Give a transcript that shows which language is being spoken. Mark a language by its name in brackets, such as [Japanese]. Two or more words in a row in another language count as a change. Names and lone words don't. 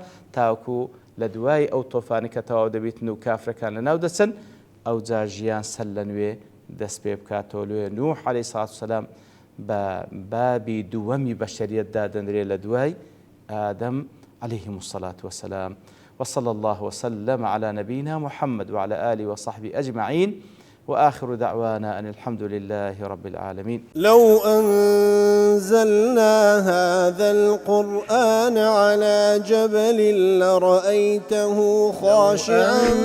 [Central Kurdish] تاوەکو لە دوای ئەو تۆفانی کە تەواو دەبیتن و کافرەکان لەناو دەچن ئەو جا ژیان سەر لە نوێ دەست پێ بکاتەوە لێ نوح [Arabic] عەلەیهی سەڵات وسەلام [Central Kurdish] بە بابی دووەمی بەشەریەتدا دەنرێ لە دوای ئادەم [Arabic] عەلەیهیمۇ الصەلاة وەسەلام وصلى الله وسلم على نبينا محمد وعلى آله وصحبه أجمعين وآخر دعوانا أن الحمد لله رب العالمين. لو أنزلنا هذا القرآن على جبل لرأيته خاشعا